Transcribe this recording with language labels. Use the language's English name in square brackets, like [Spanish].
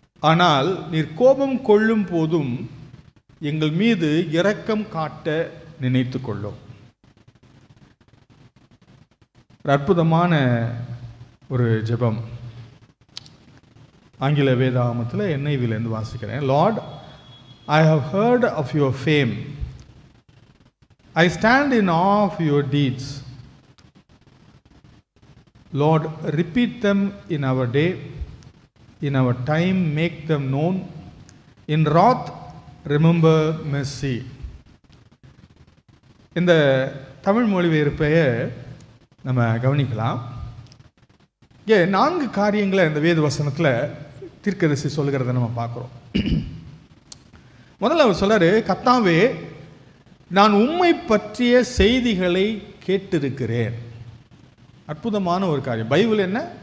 [Tamil] ஆனால் நீர் கோபம் கொள்ளும் போதும் எங்கள் மீது இரக்கம் காட்ட நினைத்து கொள்ளும். அற்புதமான ஒரு ஜெபம். ஆங்கில வேதாகமத்தில் NIV-லேருந்து வாசிக்கிறேன். [English] Lord, I have heard of your fame. I stand in awe of your deeds. Lord, repeat them in our day. In our time, make them known. In wrath, remember mercy. [Tamil] இந்த தமிழ் மொழிபெயர்ப்பைய நம்ம கவனிக்கலாம். இங்கே 4 காரியங்களை இந்த வேத வசனத்தில் தீர்க்கதரிசி சொல்லுகிறத நம்ம பார்க்குறோம். முதல்ல அவர் சொல்றாரு, கர்த்தாவே, நான் உம்மை பற்றிய செய்திகளை கேட்டிருக்கிறேன். அற்புதமான ஒரு காரியம். பைபிள் என்ன?